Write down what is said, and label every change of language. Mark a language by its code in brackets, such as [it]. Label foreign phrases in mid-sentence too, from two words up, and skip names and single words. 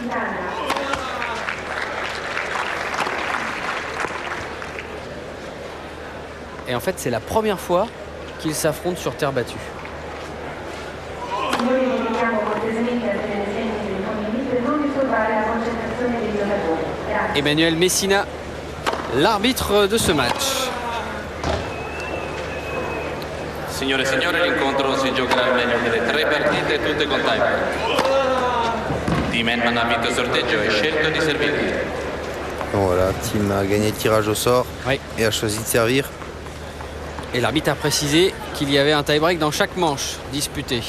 [fr] Et en fait c'est la première fois qu'ils s'affrontent sur terre battue. Emmanuel Messina, l'arbitre de ce match. [it] Signore e signori, l'incontro si giocherà al meglio delle 3 partite, tutte con tiebreak. Tim Henman ha vinto il sorteggio e scelto di servire. [fr] Voilà, Tim a gagné le tirage au sort oui. Et a choisi de servir. Et l'arbitre a précisé qu'il y avait un tie-break dans chaque manche disputée.